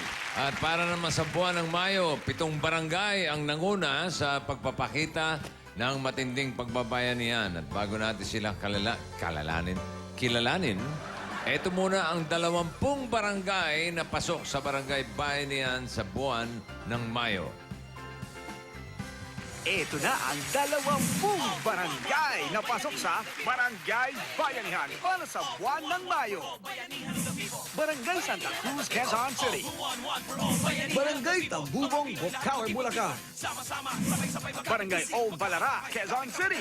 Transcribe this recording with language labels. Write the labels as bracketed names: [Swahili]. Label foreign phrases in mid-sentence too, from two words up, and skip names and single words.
[Filipino] At para naman sa buwan ng Mayo, 7 barangay ang nanguna sa pagpapakita ng matinding pagbabayanihan. At bago natin sila kilalanin, eto muna ang 20 barangay na pasok sa barangay bayanihan sa buwan ng Mayo. Ito na ang 20 barangay na pasok sa Barangay Bayanihan para sa buwan ng Mayo. Barangay Santa Cruz, Quezon City. Barangay Tambubong, Bukaway, Bulacan. Barangay O Balara, Quezon City.